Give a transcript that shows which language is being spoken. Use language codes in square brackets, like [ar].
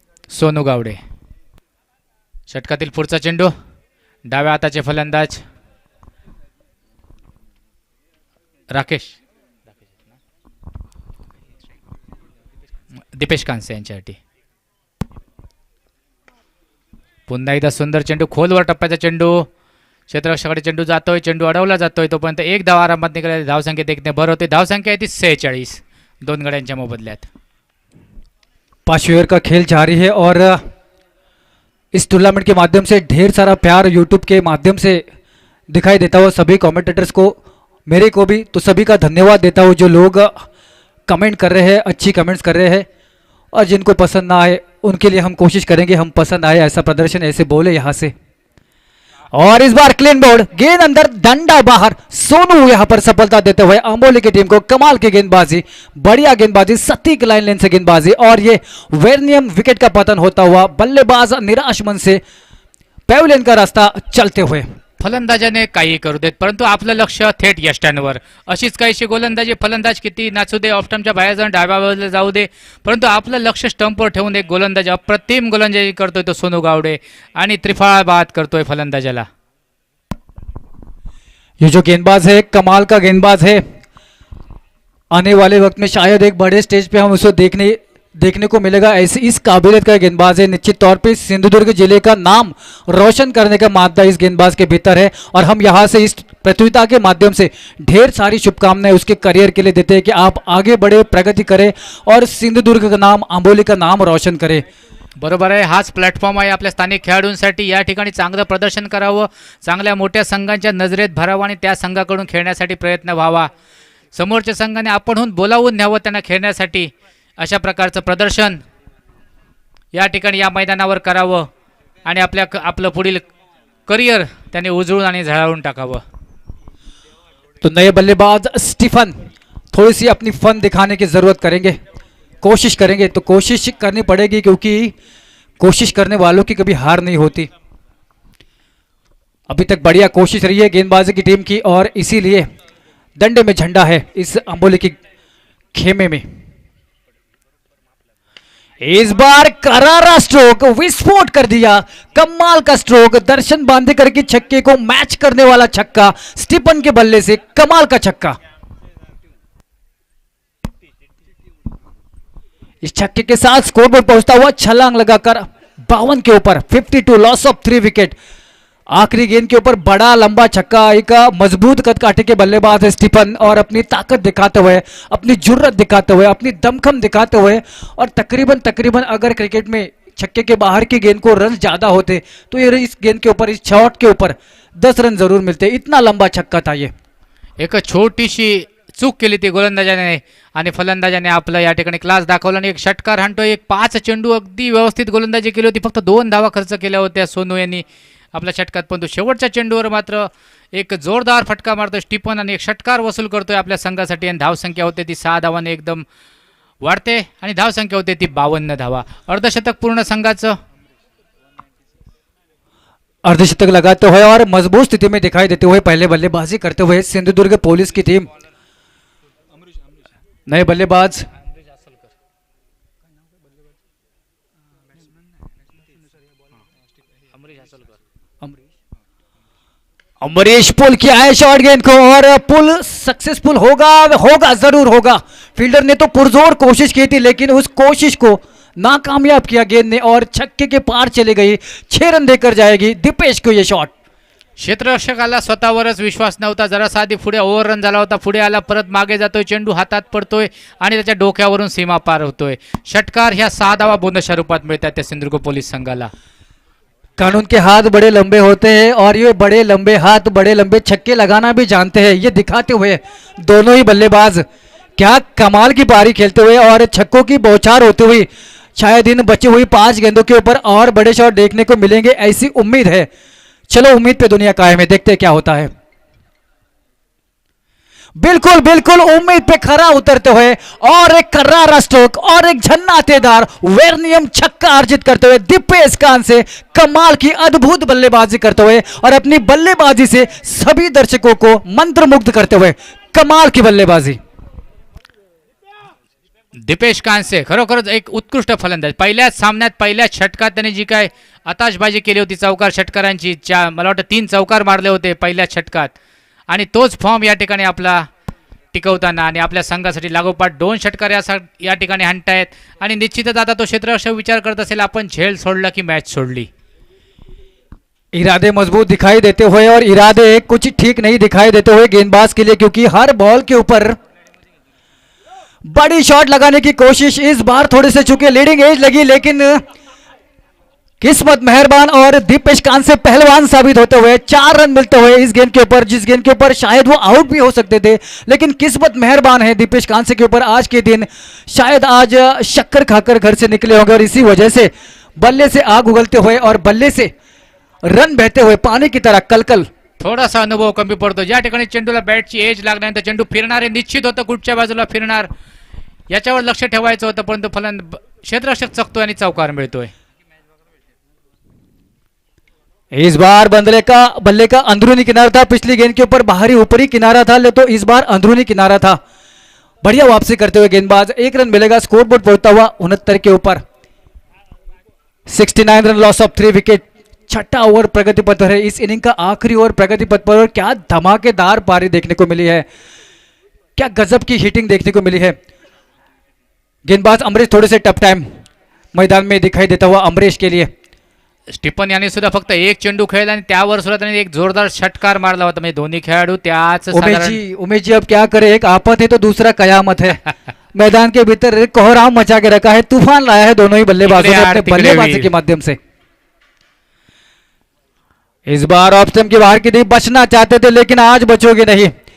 [mr] सोनू गावडे. षटकातील पुढचा चेंडू डाव्या हाताचे फलंदाज राकेश दीपेश कांसे यांच्यासाठी. पुन्हा एकदा सुंदर चेंडू खोलवर टप्प्याचा चेंडू, क्षेत्ररक्षकाकडे चेंडू जातोय, चेंडू अडवला जातोय तोपर्यंत एक धाव आरामात निघाला. धावसंख्येत 1 ने भर होते. धावसंख्या आहे ती 46 2 गड्यांच्या मोबदल्यात. [hi] 5वें ओवर का खेल जारी है और इस टूर्नामेंट के माध्यम से ढेर सारा प्यार यूट्यूब के माध्यम से दिखाई देता हुआ सभी कमेंटेटर्स को, मेरे को भी, तो सभी का धन्यवाद देता हूँ जो लोग कमेंट कर रहे हैं, अच्छी कमेंट्स कर रहे हैं और जिनको पसंद ना आए उनके लिए हम कोशिश करेंगे हम पसंद आए ऐसा प्रदर्शन ऐसे बोले यहां से। और इस बार क्लीन बोर्ड, गेंद अंदर डंडा बाहर। सोनू यहां पर सफलता देते हुए अमोली की टीम को कमाल की गेंदबाजी, बढ़िया गेंदबाजी, सटीक लाइन लेन से गेंदबाजी और ये वेर्नियम विकेट का पतन होता हुआ बल्लेबाज निराश मन से पॅव्हलियन का रास्ता चलते हुए। [mr] फलंदाजाने काही करू देत, परंतु आपलं लक्ष थेट यष्टांवर. अशीच काहीशी गोलंदाजी, फलंदाज किती नाचू दे, ऑफ स्टंपच्या बाहेर जाऊन डाव्या बाजूला जाऊ दे, परंतु आपलं लक्ष स्टंपवर ठेवून एक गोलंदाज अप्रतिम गोलंदाजी करतोय तो सोनू गावडे आणि त्रिफळा बाद करतोय फलंदाजाला. [hi] ये जो गेंदबाज है कमाल का गेंदबाज है, आने वाले वक्त में शायद एक बड़े स्टेज पे हम उसको देखने को मिलेगा। ऐसी इस काबिलियत का गेंदबाज है, निश्चित तौर पे सिंधुदुर्ग जिले का नाम रोशन करने का मादा इस गेंदबाज के भीतर है और हम यहां से इस प्रतियोगिता के माध्यम से ढेर सारी शुभकामनाएं उसके करियर के लिए देते हैं कि आप आगे बढ़े, प्रगति करें और सिंधुदुर्ग का नाम, आंबोली का नाम रोशन करें. [mr] बरोबर आहे. हाच प्लॅटफॉर्म आहे आपल्या स्थानिक खेळाडूंसाठी. या ठिकाणी चांगलं प्रदर्शन करावं, चांगल्या मोठ्या संघांच्या नजरेत भरावं आणि त्या संघाकडून खेळण्यासाठी प्रयत्न व्हावा. समोरच्या संघाने आपणहून बोलावून न्यावं त्यांना खेळण्यासाठी. अशा प्रकारचं प्रदर्शन या ठिकाणी या मैदानावर करावं आणि आपलं पुढील करिअर त्याने उजळून आणि झळाळून टाकावं. [hi] तो नए बल्लेबाज स्टीफन थोड़ी सी अपनी फन दिखाने की जरूरत करेंगे, कोशिश करेंगे. तो कोशिश करनी पड़ेगी क्योंकि कोशिश करने वालों की कभी हार नहीं होती. अभी तक बढ़िया कोशिश रही है गेंदबाजी की टीम की और इसीलिए डंडे में झंडा है इस अंबोली की खेमे में. इस बार करारा स्ट्रोक, विस्फोट कर दिया, कमाल का स्ट्रोक, दर्शन बांदेकर के छक्के को मैच करने वाला छक्का, स्टीफन के बल्ले से कमाल का छक्का. इस छक्के के साथ स्कोरबोर्ड पहुंचता हुआ छलांग लगाकर 52 के ऊपर 52, लॉस ऑफ 3 विकेट. आखिरी गेंद के ऊपर बड़ा लंबा छक्का. एक मजबूत कद काटे के बल्लेबाज है स्टीफन और अपनी ताकत दिखाते हुए, अपनी जुर्रत दिखाते हुए, अपनी दमखम दिखाते हुए और तकरीबन अगर क्रिकेट में छक्के के बाहर की गेंद को रन ज्यादा होते तो ये इस गेंद के ऊपर, इस शॉट के ऊपर 10 रन जरूर मिलते. इतना लंबा छक्का था ये. [mr] एक छोटीशी चूक केली ती गोलंदाजाने आणि फलंदाजाने आपलं या ठिकाणी क्लास दाखवला आणि एक षटकार हाणतो. एक 5 चेंडू अगदी व्यवस्थित गोलंदाजी केली होती. फक्त 2 धावा खर्च केल्या होत्या सोनू यांनी आपल्या षटकात, परंतु शेवटच्या चेंडूवर मात्र एक जोरदार फटका मारतोय स्टीफन आणि एक षटकार वसूल करतोय आपल्या संघासाठी. आणि धावसंख्या होते ती 6 धावांनी एकदम वाढते आणि धावसंख्या होते ती 52 धावा. अर्धशतक पूर्ण संघाचं. [hi] अर्धशतक लगाते हुए और मजबूत स्थिति में दिखाई देते हुए पहले बल्लेबाजी करते हुए सिंधुदुर्ग पुलिस की टीम. नए बल्लेबाज अमरीश पुल किया है शॉर्ट गेंद को और पुल सक्सेसफुल होगा जरूर होगा. फील्डर ने तो पुरजोर कोशिश की थी लेकिन उस कोशिश को नाकामयाब किया गेंद ने और छक्के के पार चली गई. 6 रन देकर जाएगी दीपेश को ये शॉट. [mr] क्षेत्ररक्षकाला स्वतःवरच विश्वास नव्हता. जरासा आधी पुढे ओव्हररन झाला होता, पुढे आला, परत मागे जातोय, चेंडू हातात पडतोय आणि त्याच्या डोक्यावरून सीमा पार होतोय. षटकार ह्या 6 धावा बोनसच्या रूपात मिळतात त्या सिंधुदुर्ग पोलीस संघाला. [hi] कानून के हाथ बड़े लंबे होते हैं और ये बड़े लंबे हाथ बड़े लंबे छक्के लगाना भी जानते हैं. ये दिखाते हुए दोनों ही बल्लेबाज क्या कमाल की पारी खेलते हुए और छक्कों की बौछार होती हुई शायद इन बची हुई 5 गेंदों के ऊपर और बड़े शॉट देखने को मिलेंगे ऐसी उम्मीद है. चलो उम्मीद पे दुनिया कायम है, देखते हैं क्या होता है. बिल्कुल उम्मीद पे खरा उतरते हुए और एक करारा स्ट्रोक और एक झन्नातेदार वेर्नियम छक्का अर्जित करते हुए दीपेश कान से कमाल की अद्भुत बल्लेबाजी करते हुए और अपनी बल्लेबाजी से सभी दर्शकों को मंत्रमुग्ध करते हुए कमाल की बल्लेबाजी. [mr] दीपेश कांसे खरोखरच एक उत्कृष्ट फलंदाज. पहिल्याच सामन्यात पहिल्याच षटकात त्याने जी काय आताशबाजी केली होती चौकार षटकारांची, मला वाटतं 3 चौकार मारले होते पहिल्याच षटकात आणि तोच फॉर्म या ठिकाणी आपला टिकवताना आणि आपल्या संघासाठी लागोपाठ 2 षटकार या ठिकाणी हाणतायत. आणि निश्चितच आता तो क्षेत्ररक्षक विचार करत असेल आपण झेल सोडला की मॅच सोडली. [hi] इरादे मजबूत दिखाई देते हुए और इरादे कुछ ठीक नहीं दिखाई देते हुए गेंदबाज के लिए, क्योंकि हर बॉल के ऊपर बड़ी शॉट लगाने की कोशिश. इस बार थोड़े से चुके लीडिंग एज लगी लेकिन किस्मत मेहरबान और दीपेश कांत से पहलवान साबित होते हुए 4 रन मिलते हुए इस गेंद के ऊपर, जिस गेंद के ऊपर शायद वो आउट भी हो सकते थे, लेकिन किस्मत मेहरबान है दीपेश कांत के ऊपर। आज के दिन शायद आज शक्कर खाकर घर से निकले होंगे और इसी वजह से बल्ले से आग उगलते हुए और बल्ले से रन बहते हुए पानी की तरह कलकल। [mr] थोडासा अनुभव कमी पडतो. ज्या ठिकाणी चेंडूला बॅटची एज लागल्यानंतर चेंडू फिरणार आहे, निश्चित होतं कुठच्या बाजूला फिरणार याच्यावर लक्ष ठेवायचं होतं, परंतु क्षेत्ररक्षक चकतोय आणि चौकार मिळतोय. [hi] इस बार बल्ले का अंदरूनी किनारा था, पिछली गेंद के ऊपर बाहरी ऊपरी किनारा था, ले तो इस बार अंदरूनी किनारा था. बढ़िया वापसी करते हुए गेंदबाज, 1 रन मिलेगा, स्कोरबोर्ड पहुंचता हुआ 69 के ऊपर. 69 रन, लॉस ऑफ 3 विकेट. छठा ओवर प्रगति पथ पर है, इस इनिंग का आखिरी ओवर प्रगति पथ पर. और क्या धमाकेदार पारी देखने को मिली है, क्या गजब की हिटिंग देखने को मिली है. गेंदबाज अमरीश थोड़े से टफ टाइम मैदान में दिखाई देता हुआ अमरीश के लिए. [mr] स्टीफन यांनी सुद्धा फक्त एक चेंडू खेळला आणि त्यावर सुद्धा त्यांनी एक जोरदार षटकार मारला होता. म्हणजे दोन्ही खेळाडू त्याच [hi] उमेश जी अब क्या करे, एक आफत है तो दूसरा कयामत है. मैदान के भीतर कोहराम मचा के रखा है, तूफान लाया है दोनों ही बल्लेबाजों ने अपने बल्लेबाजी के माध्यम से. इस बार ऑफ स्टंप के बाहर की नहीं, बचना चाहते थे लेकिन आज बचोगे नहीं.